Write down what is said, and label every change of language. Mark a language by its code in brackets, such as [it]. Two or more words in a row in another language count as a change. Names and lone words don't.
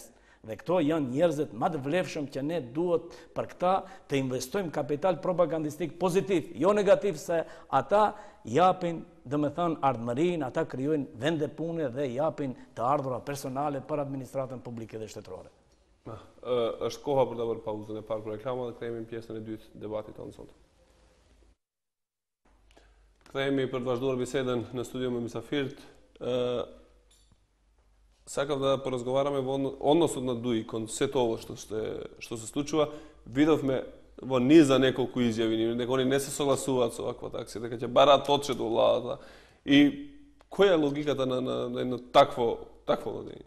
[sq] Dhe këto janë njerëzit më të vlefshëm që ne duhet për këta të investojmë kapital propagandistik pozitiv, jo negativ, se ata japin, domethënë, ardhmërinë, ata krijojnë vende pune dhe japin të ardhura personale për administratën publike dhe shtetërore. Është koha për të bërë pauzën e parë për reklama dhe kthehemi në pjesën e dytë të debatit tonë sot. Kthehemi për të vazhduar bisedën në studio me mysafirët. [mk] Сакав да поразговараме во односот на ДУИ кон сето ово што се случува. Видовме во низа неколку изјави, дека они не се согласуваат со оваква таксија, дека ќе бараат одчет од владата. И која е логиката на едно такво владење?